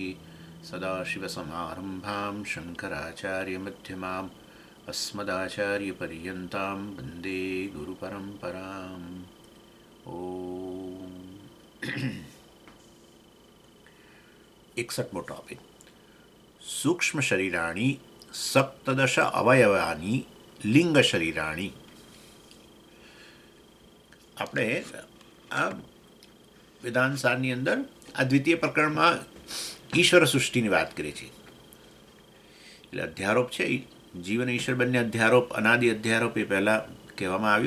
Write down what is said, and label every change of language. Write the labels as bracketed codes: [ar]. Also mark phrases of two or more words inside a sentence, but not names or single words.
[sa] सदाशिवसमारम्भां शङ्कराचार्यमध्यमाम् अस्मदाचार्यपर्यन्तां वन्दे गुरुपरम्पराम्। ओम 61मो टॉपिक सूक्ष्म शरीराणी सप्तदश अवयवानी લિંગ શરીરાણી. [gu] આપણે આ વેદાંત સારની અંદર આ દ્વિતીય પ્રકરણમાં ઈશ્વર સૃષ્ટિની વાત કરીએ છીએ. એટલે અધ્યારોપ છે, જીવન ઈશ્વર બંને અધ્યારોપ, અનાદિ અધ્યારોપ એ પહેલાં કહેવામાં આવ્યું.